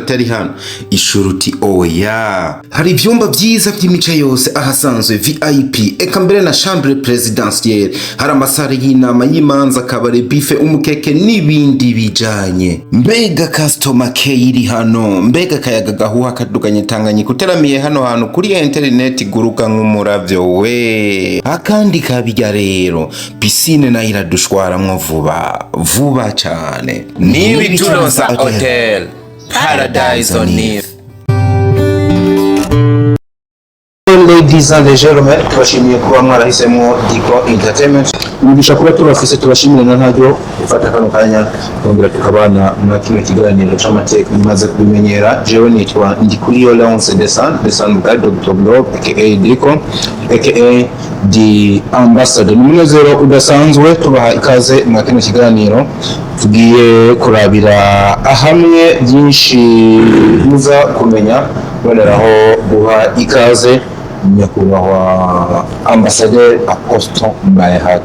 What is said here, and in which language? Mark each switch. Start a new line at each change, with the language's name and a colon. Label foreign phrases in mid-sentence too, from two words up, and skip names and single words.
Rundi: atari hano ishuruti oya hari ivyumba vyiza vy'imica yose ahasanzwe VIP eka mbere na
French: chambre présidentielle
Rundi: hari amasare y'inama y'imanza kabare buffet umukeke n'ibindi bijanye mbega
English: customer care
Rundi: iri hano mbega kayaga gahuha kaduganye tanganye kuteramiye hano hantu kuri internet guruka nk'umuravyo we akandi kabijya rero pisine na iradushwaramwo vuba cyane n'ibituronsa hotel Paradise on Earth.
English: Ladies and gentlemen,
Rundi: tubashimiye kuba mwarahisemo Diko Entertainment. Umugisha kuba tubafise tubashimire na ntajyo ufata kano kanya kongera tukabana na kino kiganiro c'amateka mumaze kubimenyera. Jewe nitwa Ndikuriyo Leonce Desan bwa Dr. Blob aka Diko aka the ambassador. Umunezero udasanzwe tubaha ikaze mu kino kiganiro tugiye kurabira ahamwe byinshi muza kumenya boneraho guha ikaze nyakubahwa Ambassadeur Apostle Mbayahaga